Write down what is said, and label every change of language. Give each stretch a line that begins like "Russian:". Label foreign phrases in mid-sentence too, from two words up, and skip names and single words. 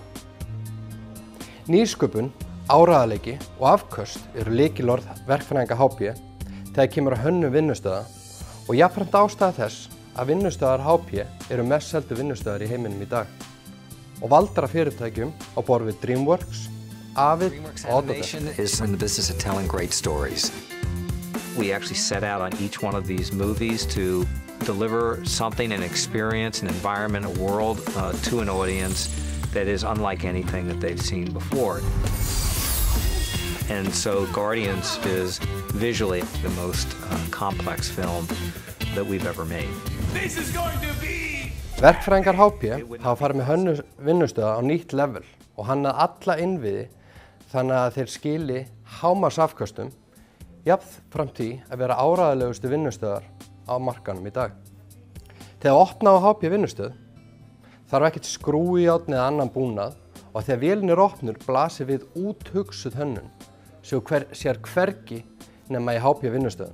Icelandic: Nýsköpun, áreiðanleiki og afköst eru lykilorð verkfræðinga HP þegar kemur að hönnun vinnustöða og jafnframt ástæða þess að vinnustöðar HP eru mest seldu vinnustöðar í heiminum í dag og valdara fyrirtækjum á borð við DreamWorks, Avid og Autodesk.
English: Is in the business of telling great stories. We actually set out on each one of these movies to deliver something, an experience, an environment, a world to an audience that is unlike anything that they've seen before. And so Guardians is visually the most complex film that we've ever made. This is going to be...
Icelandic: Verkfræðingar HP hafa farið með hönnun vinnustöða á nýtt level og hannað alla innviði þannig að þeir skili hámarksafköstum jafnframt því að vera áreiðanlegustu vinnustöðar á markaðnum í dag. Þegar opna á HP vinnustöð þarf ekkert skrújárn eða annan búnað og þegar vélin er opnur blasir við úthugsuð hönnun sem sér hvergi nema í HP vinnustöðum.